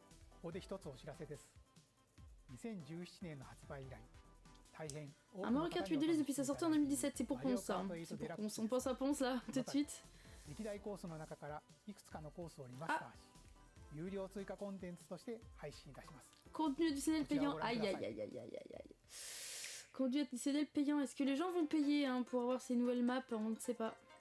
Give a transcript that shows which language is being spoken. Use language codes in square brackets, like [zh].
[ja] ここで一つお知らせです。2017年の発売以来、大変多くの [fr] Mario Kart 8 Deluxe depuis sa sortie en 2017, c'est pour Ponce ça. C'est pour Ponce. On pense à Ponce là, tout de suite. [ja] 歴代コースの中からいくつかのコースをリマスターし、有料追加コンテンツとして配信いたします。 [fr] Contenu additionnel payant. Aïe aïe aïe aïe aïe aïe aïe. Contenu additionnel payant. Est-ce que les gens vont payer hein, pour avoir ces nouvelles maps? On ne sait pas.